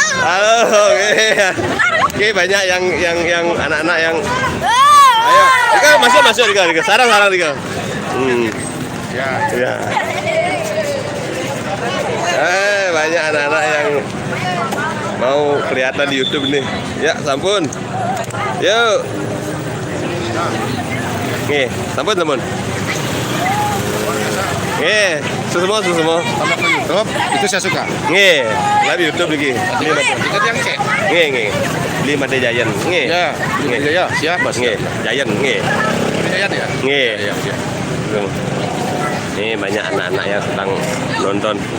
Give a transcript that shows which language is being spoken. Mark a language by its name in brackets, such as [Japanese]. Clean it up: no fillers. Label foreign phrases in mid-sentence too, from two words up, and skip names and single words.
[Indonesian] Halo, oke banyak yang anak-anak yang ayo, Dika masuk Dika, sarang Dika. Ya. Banyak anak-anak yang mau kelihatan di YouTube nih. Ya, sampun. Yuk. Nih, sampun. Nih, semua. Kalau ke YouTube itu saya suka. Nih, live YouTube lagi. Itu yang cek. Nih. 5 D Giant. Nih. Ya, ya, siap Mas. Nih, Giant. Nih. Giant ya. Nih. Ya, ya. Nih banyak anak-anak yang sedang nonton.